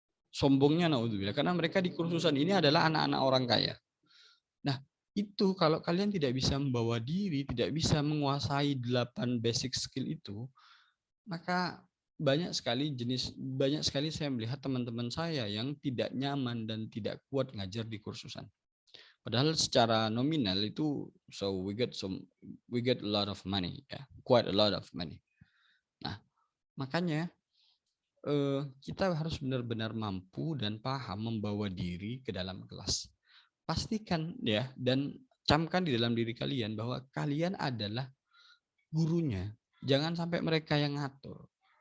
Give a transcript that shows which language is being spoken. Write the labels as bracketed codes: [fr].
[id] Sombongnya naudzubillah karena mereka di kursusan ini adalah anak-anak orang kaya. Nah, itu kalau kalian tidak bisa membawa diri, tidak bisa menguasai 8 basic skill itu, maka banyak sekali saya melihat teman-teman saya yang tidak nyaman dan tidak kuat ngajar di kursusan. Padahal secara nominal itu [en] we get a lot of money, ya, quite a lot of money. [id] Nah, makanya kita harus benar-benar mampu dan paham membawa diri ke dalam kelas. Pastikan ya dan camkan di dalam diri kalian bahwa kalian adalah gurunya. Jangan sampai mereka yang ngatur.